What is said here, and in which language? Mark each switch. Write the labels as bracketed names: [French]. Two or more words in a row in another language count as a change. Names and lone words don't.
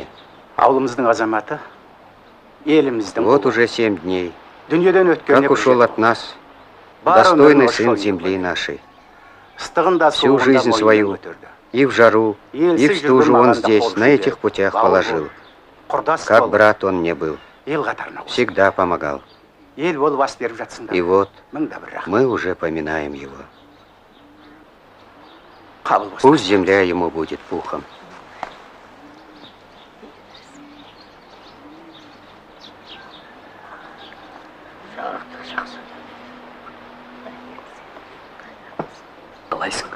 [Kazakh] ауылымыздың азаматы, еліміздің [Russian] вот уже 7 дней, [Kazakh] дүниеден өткеніне [Russian] как ушел от нас [Kazakh] Бар [Russian] достойный [Kazakh] өмірін [Russian] сын [Kazakh] ошол [Russian] земли [Kazakh] еңбек. [Russian] нашей. [Kazakh] Ыстығында, [Russian] Всю [Kazakh] суығында [Russian] жизнь [Kazakh] бойын [Russian] свою, [Kazakh] көтерді. [Russian] и в жару, и [Kazakh] Елсіз [Russian] в стужу [Kazakh] жүрген [Russian] он [Kazakh] маған да [Russian] здесь, [Kazakh] қол [Russian] на [Kazakh] ұшын [Russian] этих [Kazakh] берді. [Russian] путях [Kazakh] Бауыр [Russian] положил. [Kazakh] болып, құрдас [Russian] Как [Kazakh] болып, [Russian] брат он мне был, [Kazakh] ел қатарына қосты. [Russian] всегда помогал. [Kazakh] Ел болып ас беріп жатсыңдар. [Russian] И вот [Kazakh] Мың да бір рахмет. [Russian] мы уже поминаем его. [Kazakh] Қабыл болсын. [Russian] Пусть земля ему будет пухом. [Kazakh] Қалайсың?